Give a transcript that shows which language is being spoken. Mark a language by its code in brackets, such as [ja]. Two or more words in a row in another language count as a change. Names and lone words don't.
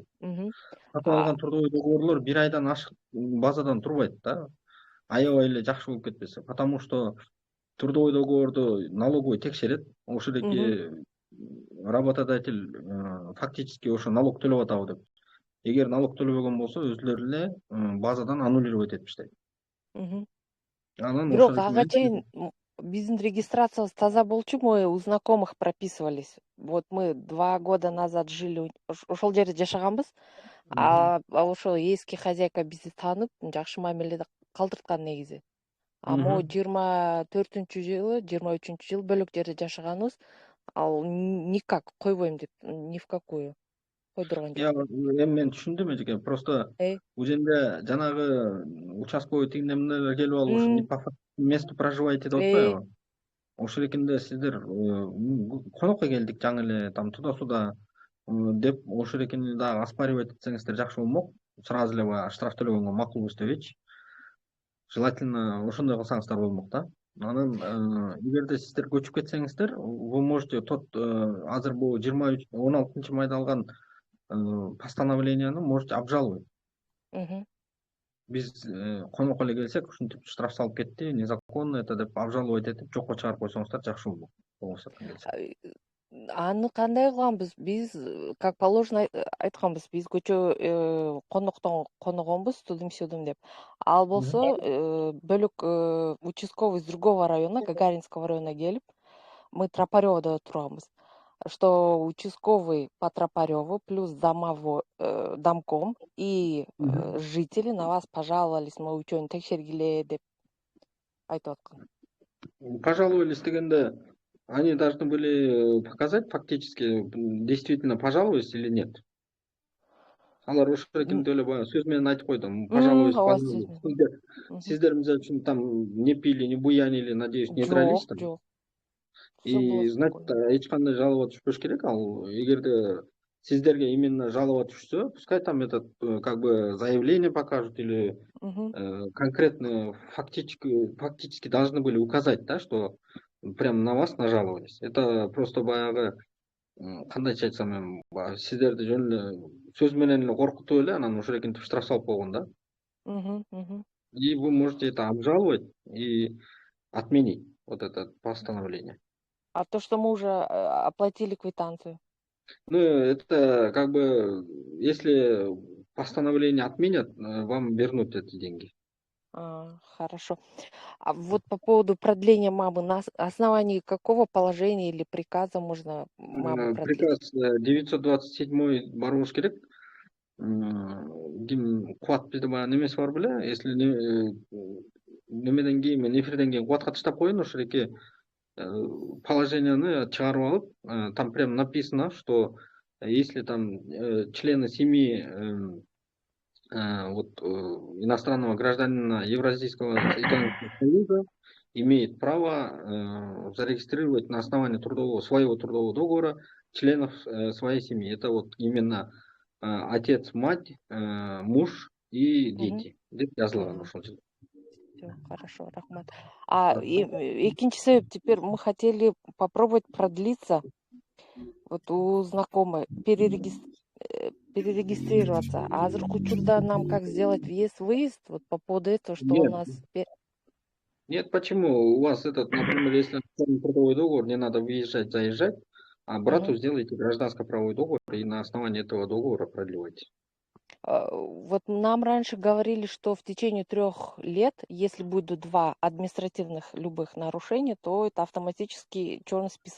[ky] Сатып алган [ru] трудовой договорлор [ky] 1 айдан ашык базадан турбайт да. Аябай эле жакшы болуп кетпесе, [ru] потому что трудовой договорду налоговый [ky] текшерет. Ошол эки [ru] работодатель фактически [ky] ошо налог төлөп атабы деп. Эгер налог төлөбөгөн болсо, өзүлөрү эле базадан аннулировать этип иштейт. Бирок ага чейин биздин регистрациябыз таза болчу, [ru] мы у знакомых прописывались. Вот мы 2 года назад жили, [ky] ошол жерде жашаганбыз. Ошол эски хозяйка бизди таанып, жакшы мамиледе калтырткан негизи. Могу 24-жылы, 23-жылы бөлөк жерде жашаганбыз. Ал никак койбойм деп, [ru] ни в какую [ky] койдурган жок. Эми мен түшүндүм эжеке. Просто бул жерде жанагы участковый тигинден келип алып, ушу [ru] не по месту проживаете [ky] деп атпайбы? ошол экенде сиздер конокко келдик жаңы эле [ru] там туда суда [ky] деп ошол экени дагы оспаривать этсеңиздер жакшы болмок. Сразу эле баягы штраф төлөгөнгө макулбуз дебейчи. Желательно ошондой кылсаңыздар болмок да. Анан эгерде сиздер көчүп кетсеңиздер, [ru] вы можете [ky] азыр бул 16 майда алган постановленияны [ru] можете обжаловать. [ky] Мгм. Биз конокко эле келсек, ушинтип штраф салып кетти, [ru] незаконно это [ky] деп обжаловать этип жокко чыгарып койсоңуздар жакшы болмок. Болбосо келсе. Аны кандай кылганбыз? Биз [ru] как положено [ky] айтканбыз. Биз көчө коноктон коногонбуз, тудум-сюдум деп. Ал болсо бөлөк [ru] участковый из другого района, Гагаринского района келип, мы Тропарёводо турганбыз. Что участковый по Тропарёву плюс домком и жители на вас пожаловались, мы учёны [ky] текшергиле деп айтып аткан. Пожаловались дегенде, [ru] они должны были показать фактически, действительно пожаловались или нет. [ky] Алар ошол экенде эле баягы сөз менен айтып койду. [ru] Пожаловались, [ky] ооба, [ru] пожаловались. [ky] Сиздер мисалы үчүн [ru] там не пили, не буянили, надеюсь, не дрались там. [ky] Жок. [ru] И значит, [ky] эч кандай жалоба түшпөш керек. Ал эгерде сиздерге именно жалоба түшсө, [ru] пускай там этот как бы заявление покажут или конкретно фактически должны были указать, да, что прям на вас нажаловались. Это просто [ky] баягы кандайча айтсам эми сиздерди жөн эле сөз менен эле коркутуп эле анан ошол экентип штраф салып койгон да. [ru] И вы можете это обжаловать и отменить вот это постановление. А то, что мы уже оплатили квитанцию? Ну, это как бы, если постановление отменят, вам вернут эти деньги. Хорошо. А вот по поводу продления мамы, на основании какого положения или приказа можно маму продлить? [ky] Приказ 927 барбош керек. Кубат бизде баягы немеси бар беле? Если немеден кийин, эфирден кийин кубатка таштап коеюн, ошол эки положенияны чыгарып алып, [ru] там прям написано, что если там члены семьи иностранного гражданина Евразийского экономического союза имеет право зарегистрировать на основании своего трудового договора членов своей семьи. Это вот именно отец, мать, муж и дети. [ky] Деп жазылган ошол жерде. [ru] Всё, хорошо, рахмат. [ky] Экинчи себеп, [ru] теперь мы хотели попробовать продлиться вот у знакомой, перерегистрироваться. А [ky] азыркы учурда [ru] нам как сделать въезд-выезд вот по поводу этого, что у нас... Нет, почему? У вас например, если трудовой договор, не надо выезжать, заезжать, а брату сделайте гражданско-правовой договор и на основании этого договора продлевайте. Вот нам раньше говорили, что в течение 3 лет, если будет 2 административных любых нарушения, то это автоматически черный список.